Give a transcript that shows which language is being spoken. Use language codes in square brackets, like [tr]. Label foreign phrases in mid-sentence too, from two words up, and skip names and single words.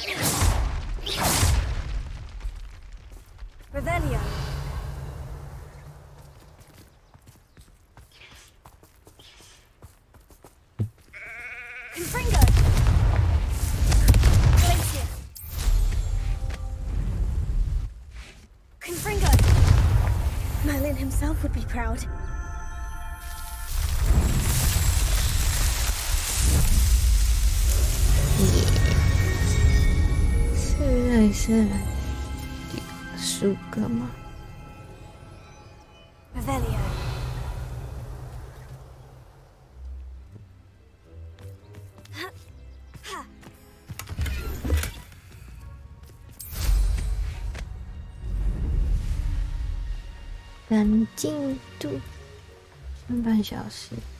[en] Revelio. Confringo. Glacier. Confringo. Merlin himself would be proud. [zh] 是10个吗 [en] ？Revelio. [zh] 赶进度3半小时。